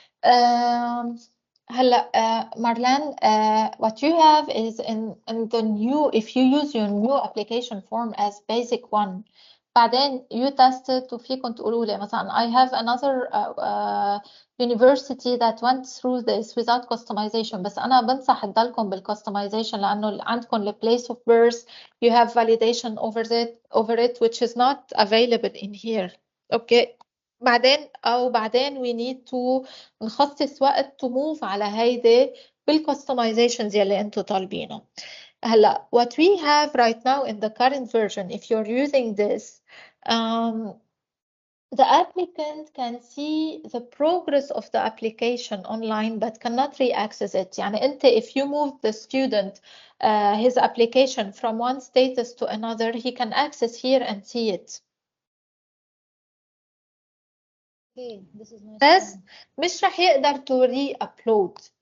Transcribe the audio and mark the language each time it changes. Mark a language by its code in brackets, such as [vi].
[en] هلا Marlene, what you have is in the new, if you use your new application form as basic one, [ar] بعدين [en] you tested [ar] وفيكم تقولوا لي مثلا [en] I have another university that went through this without customization. [ar] بس أنا بنصح تضلكم بالcustomization لأنه عندكم ال [en] place of birth you have validation over it which is not available in here. Okay. [ar] بعدين [en] we need to [ar] نخصص وقت [en] to move [ar] على هيدي بالcustomizations يلي انتو طالبينه. هلا [en] what we have right now in the current version, if you're using this, the applicant can see the progress of the application online but cannot re-access it. [ar] يعني انت [en] if you move the student his application from one status to another, he can access here and see it. Okay, this is nice. [ar] بس مش رح يقدر [en] to re-upload.